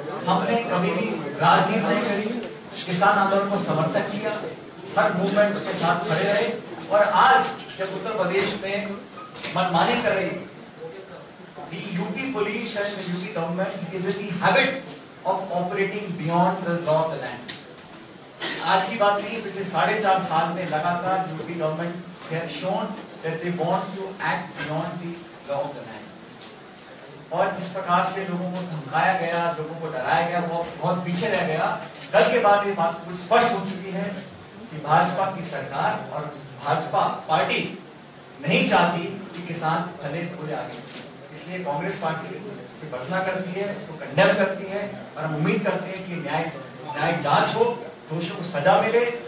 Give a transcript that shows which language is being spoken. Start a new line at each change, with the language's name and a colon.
Hindi: हमने कभी भी राजनीति नहीं करी, किसान आंदोलन को समर्थन किया, हर मूवमेंट के साथ खड़े रहे, और आज जब उत्तर प्रदेश में मनमानी कर रही,
English: the UP police and the UP government is in the habit of operating beyond the law of the land.
Hindi: आज की बात नहीं, पिछले 4.5 साल में लगातार UP government
English: has shown that they want to act beyond the law of the land.
Hindi: और जिस प्रकार से लोगों को धमकाया गया, लोगों को डराया गया, वो बहुत पीछे रह गया। कल के बाद ये बात कुछ स्पष्ट हो चुकी है कि भाजपा की सरकार और भाजपा पार्टी नहीं चाहती कि किसान भले पूरे आगे, इसलिए कांग्रेस पार्टी उसकी भर्त्सना करती है, उसको कंडेम करती है, और हम उम्मीद करते हैं कि न्याय जांच हो, दोषियों को सजा मिले,